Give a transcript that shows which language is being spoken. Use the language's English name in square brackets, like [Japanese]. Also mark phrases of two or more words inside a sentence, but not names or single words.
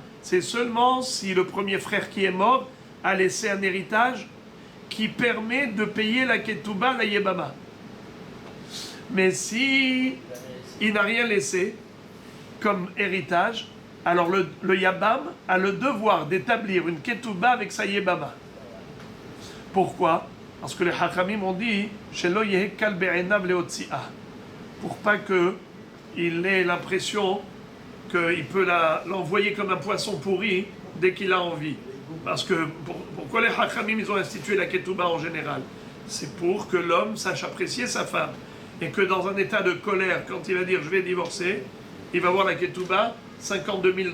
[French] C'est seulement si le premier frère qui est mort a laissé un héritage qui permet de payer la ketouba à la Yébama. Mais si il n'a rien laissé comme héritage, alors le Yabam a le devoir d'établir une ketouba avec sa Yébama. Pourquoi? Parce que les Hachamim ont dit [Hebrew] שלא יהא קל בעיניו להוציאה, [French] pour pas qu'il ait l'impression qu'il peut l'envoyer comme un poisson pourri dès qu'il a envie. Parce que pourquoi les Hachamim ils ont institué la ketouba en général? C'est pour que l'homme sache apprécier sa femme. Et que dans un état de colère, quand il va dire je vais divorcer, il va voir la ketouba, $52 000.